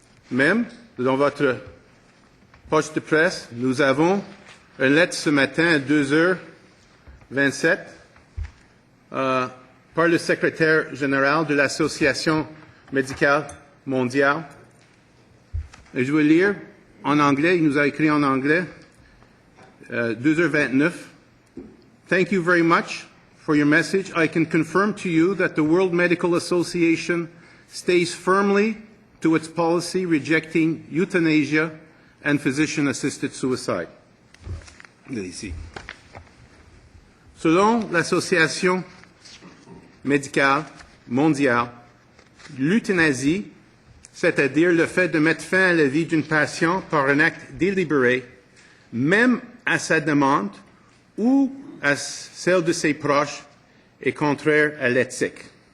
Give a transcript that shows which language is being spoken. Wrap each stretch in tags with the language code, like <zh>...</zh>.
<fr>Même dans votre poche de presse, nous avons une lettre ce matin à 2h27 par le secrétaire général de l'Association médicale mondiale. Et je vais lire en anglais, il nous a écrit en anglais, 2h29.</fr> <en>Thank you very much for your message. I can confirm to you that the World Medical Association stays firmly to its policy rejecting euthanasia and physician-assisted suicide.</en> <fr>Ici. Selon l'Association médicale mondiale, l'euthanasie, c'est-à-dire le fait de mettre fin à la vie d'une patiente par un acte délibéré, même à sa demande ou à celle de ses proches, est contraire à l'éthique.</fr>